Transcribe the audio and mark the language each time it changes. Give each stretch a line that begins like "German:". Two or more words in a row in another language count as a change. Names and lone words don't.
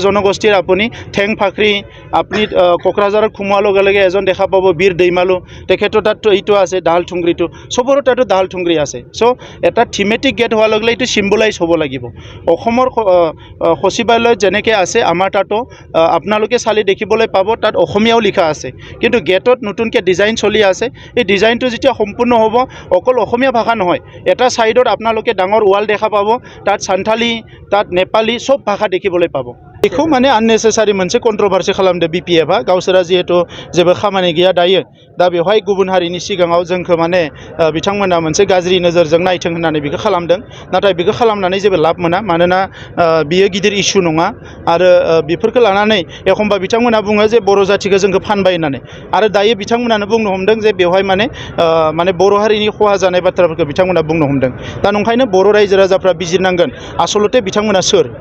Assamese: জনগোষ্ঠীৰ আপুনি ঠেং ফাকৰি আপুনি কোকৰাঝাৰত খুমোৱাৰ লগে লগে এজন দেখা পাব বীৰ দৈমালু তেখেতৰ তাত ইটো আছে দাহাল ঠুংৰিটো সবৰো তাতো দাহাল ঠুংৰি আছে সো এটা
English: thematic gate
Assamese: হোৱাৰ লগে লগে ইটো সিম্বলাইজ হ'ব লাগিব অসমৰ সচিবালয়ত যেনেকৈ আছে আমাৰ তাতো আপোনালোকে চালি দেখিবলৈ পাব তাত অসমীয়াও লিখা আছে কিন্তু গেটত নতুনকৈ ডিজাইন চলি আছে এই ডিজাইনটো যেতিয়া সম্পূৰ্ণ হ'ব অকল অসমীয়া ভাষা নহয় এটা সাইডত আপোনালোকে ডাঙৰ ওয়াল দেখা পাব তাত সান্থালি তাত নেপালী সব ভাষা দেখিবলৈ পাব
Bodo: बेखौ माने आननेसेसारि मोनसे कन्ट्रोभार्सि खालामदो बिपिएफआ गावसोरा जिहेतु जेबो खामानि गैया दायो दा बेवहाय गुबुन हारिनि सिगाङाव जोंखौ माने बिथांमोना मोनसे गाज्रि नोजोरजों नायथों होननानै बेखौ खालामदों नाथाय बेखौ खालामनानै जेबो लाब मोना मानोना बियो गिदिर इस्यु नङा आरो बेफोरखौ लानानै एखमबा बिथांमोना बुङो जे बर' जातिखौ जोंखौ फानबाय होननानै आरो दायो बिथांमोनानो बुंनो हमदों जे बेवहाय माने बर' हारिनि खहा जानाय बाथ्राफोरखौ बिथांमोना बुंनो हमदों दा नंखायनो बर' रायजो राजाफ्रा बिजिरनांगोन आसलते बिथांमोना सोर